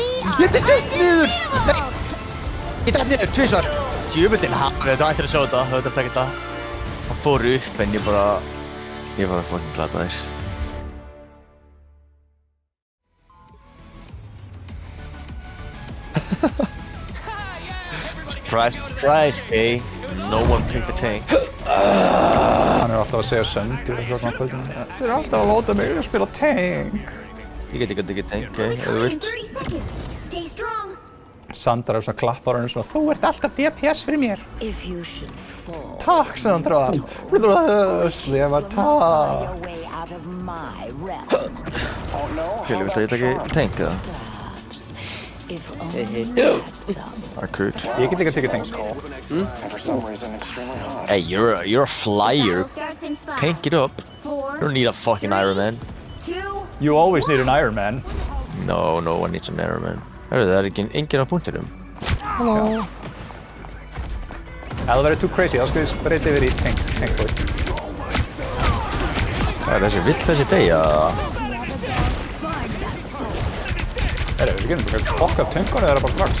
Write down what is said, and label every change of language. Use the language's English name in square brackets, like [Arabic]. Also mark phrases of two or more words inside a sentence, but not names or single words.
[Icelandic] Ég dætt niður! Nei! Ég dætt niður, tvisvar! Jöfullinn hafði, þú ættir að sjá þetta, þú ættir að taka þetta. Hann fór upp en ég var fucking glataður. [English] Surprise, surprise, eh? No one picked the tank. [Icelandic] Hann alltaf að segja söndur eitthvað svona kvöldinu. Þeir alltaf að láta mig að spila tank. Ég get tank, ef þú vilt. Sandra er svona klappar hann svona, þú ert alltaf DPS fyrir mér. Takk, Sandra. Slefa, takk. Kelly, viltu að ég taki tank, eða? Akut. Ég get líka tekið tank. [English] Hey, you're a flyer. Tank it up. You don't need a fucking Iron Man. You always need an Iron Man. No one needs an Iron Man. [Icelandic] Það er enginn á punktinum. [English] Hello. [Icelandic] Ef það verður [English] too crazy, [Icelandic] þá skal ég breyta yfir í tankboy. Vill þessi deyja? Við getum bara fokk af töngunni þeirra bara strax.